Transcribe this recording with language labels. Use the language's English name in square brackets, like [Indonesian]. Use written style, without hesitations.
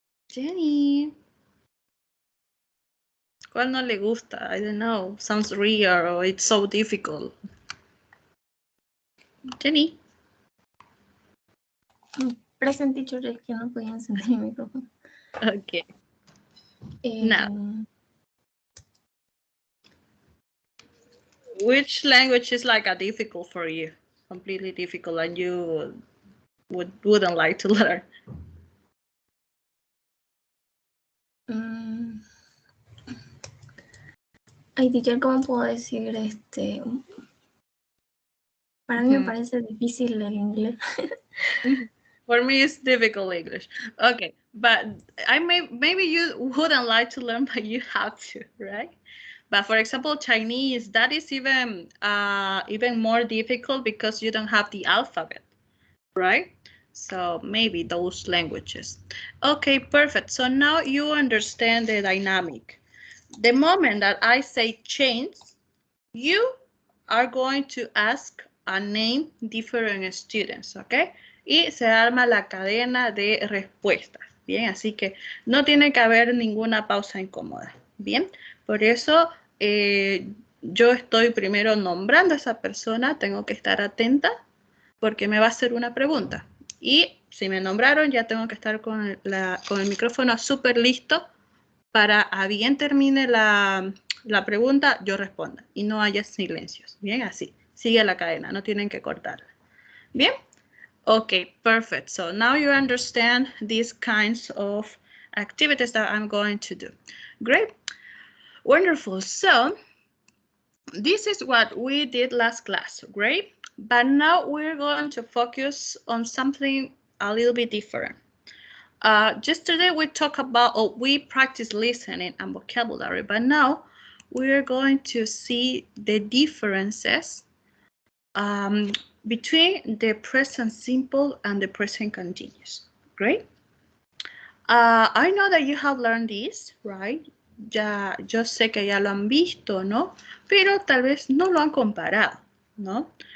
[Spanish] Jenny. ¿Cuál no le gusta? [English] I don't know. Sounds weird or it's so difficult. Jenny. Present teacher, [Spanish] es que no podía encender mi micrófono. [English] Okay. Now, which language is like a difficult for you? Completely difficult and you wouldn't like to learn? [Spanish] Ay, teacher, ¿cómo puedo decir Para mí me parece difícil el inglés. [English] For me, it's difficult English. Okay, but maybe you wouldn't like to learn, but you have to, right? But for example, Chinese, that is even more difficult because you don't have the alphabet, right? So maybe those languages. Okay, perfect. So now you understand the dynamic. The moment that I say change, you are going to ask and name different students, okay? [Spanish] Y se arma la cadena de respuestas, bien, así que no tiene que haber ninguna pausa incómoda, bien, por eso yo estoy primero nombrando a esa persona, tengo que estar atenta porque me va a hacer una pregunta y si me nombraron ya tengo que estar con el micrófono súper listo para a bien termine la pregunta, yo responda y no haya silencios. Bien, así. Sigue la cadena, no tienen que cortarla. [English] Bien. Okay, perfect. So now you understand these kinds of activities that I'm going to do. Great. Wonderful. So this is what we did last class. Great. But now we're going to focus on something a little bit different. Yesterday we talked about, we practiced listening and vocabulary, but now we're going to see the differences between the present simple and the present continuous. Great. I know that you have learned this, right? [Spanish] Ya, yo sé que ya lo han visto, ¿no? Pero tal vez no lo han comparado, ¿no?